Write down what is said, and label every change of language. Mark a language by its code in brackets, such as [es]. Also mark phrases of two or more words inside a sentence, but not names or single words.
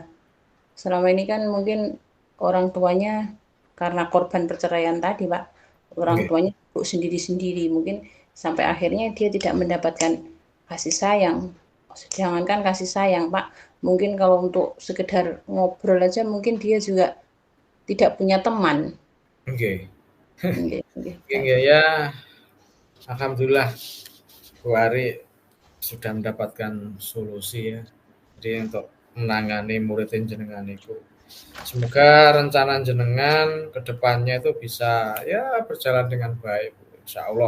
[id] Selama ini kan mungkin orang tuanya karena korban perceraian tadi, Pak, orang nggih, tuanya sibuk sendiri-sendiri, mungkin sampai akhirnya dia tidak mendapatkan kasih sayang. Jangankan kasih sayang, Pak, mungkin kalau untuk sekedar ngobrol aja mungkin dia juga tidak punya teman. nggih, [jv] Nggih nggih, [id] nggih, Kak. nggih, ya alhamdulillah Bu Ari sudah mendapatkan solusi ya. Jadi untuk menangani murid jenengan itu. Semoga rencana jenengan ke depannya itu bisa ya berjalan dengan baik, [ar] insya Allah.